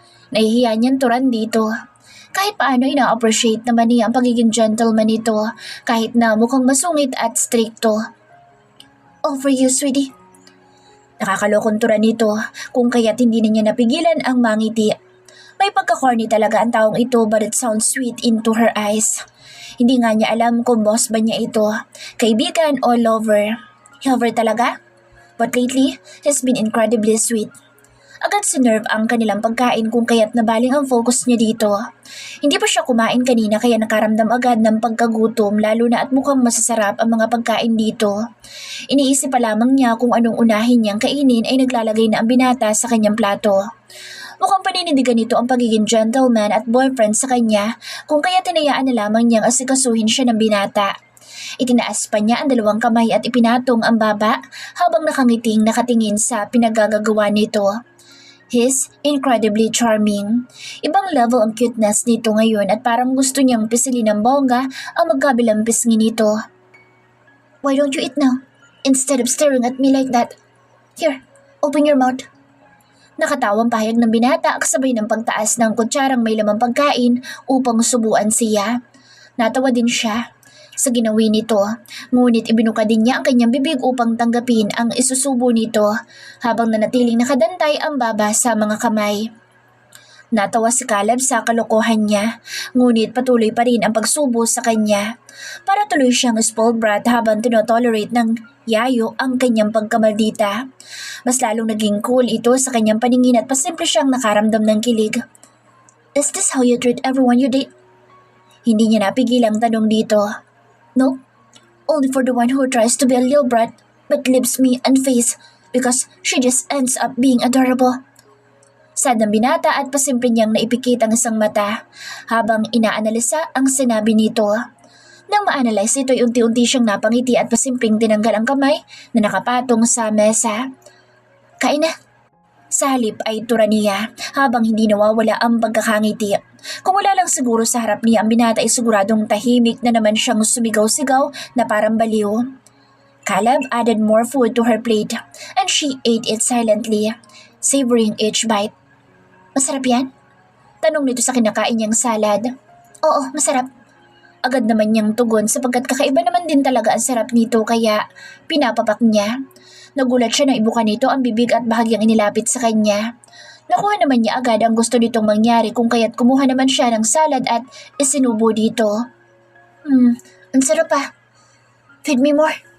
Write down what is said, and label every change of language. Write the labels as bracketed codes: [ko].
[tl] Nahihiya niyang turan dito. Kahit paano ina-appreciate naman niya ang pagiging gentleman nito kahit na mukhang masungit at strikto. [en] All for you, sweetie. [tl] Nakakalokong turan nito kung kaya't hindi na niya napigilan ang mangiti. May pagka-corny talaga ang taong ito [en] but it sounds sweet into her eyes. [tl] Hindi nga niya alam kung boss ba niya ito, kaibigan o lover. Lover talaga? [en] But lately, he's been incredibly sweet. [tl] Agad sinerve ang kanilang pagkain kung kaya't nabaling ang focus niya dito. Hindi pa siya kumain kanina kaya nakaramdam agad ng pagkagutom lalo na at mukhang masasarap ang mga pagkain dito. Iniisip pa lamang niya kung anong unahin niyang kainin ay naglalagay na ang binata sa kanyang plato. Mukhang paninindigan nito ang pagiging gentleman at boyfriend sa kanya kung kaya tinayaan na lamang niyang asikasuhin siya ng binata. Itinaas pa niya ang dalawang kamay at ipinatong ang baba habang nakangiting nakatingin sa pinagagagawa nito. [en] He's incredibly charming. [tl] Ibang level ang cuteness nito ngayon at parang gusto niyang pisilin ng bongga ang magkabilang pisngi nito. [en] Why don't you eat now? Instead of staring at me like that. Here, open your mouth. [tl] Nakatawang pahayag ng binata kasabay ng pagtaas ng kutsarang may lamang pagkain upang subuan siya. Natawa din siya sa ginawi nito, ngunit ibinuka din niya ang kanyang bibig upang tanggapin ang isusubo nito habang nanatiling nakadantay ang baba sa mga kamay. Natawa si Caleb sa kalokohan niya, ngunit patuloy pa rin ang pagsubo sa kanya. Para tuloy siyang spoiled brat habang tinotolerate ng yayo ang kanyang pagkamaldita. Mas lalong naging cool ito sa kanyang paningin at pasimple siyang nakaramdam ng kilig. [en] Is this how you treat everyone you date? [tl] Hindi niya napigil ang tanong dito. [en] No, only for the one who tries to be a little brat but leaves me unfazed because she just ends up being adorable. [tl] Sad ng binata at pasimple niyang naipikit ang isang mata habang inaanalisa ang sinabi nito. Nang ma-analyze ito ay unti-unti siyang napangiti at pasimpleng tinanggal ang kamay na nakapatong sa mesa. Kain na. Sa halip ay tura niya habang hindi nawawala ang pagkakangiti. Kung wala lang siguro sa harap niya ang binata ay siguradong tahimik na naman siyang sumigaw-sigaw na parang baliw. [en] Caleb added more food to her plate and she ate it silently, savoring each bite. [tl] Masarap yan? Tanong nito sa kinakain niyang salad. Oo, masarap. Agad naman niyang tugon sapagkat kakaiba naman din talaga ang sarap nito kaya pinapapak niya. Nagulat siya nang ibuka nito ang bibig at bahagyang inilapit sa kanya. Nakuha naman niya agad ang gusto nitong mangyari kung kaya't kumuha naman siya ng salad at isinubo dito. Ang sarap pa. [en] Feed me more.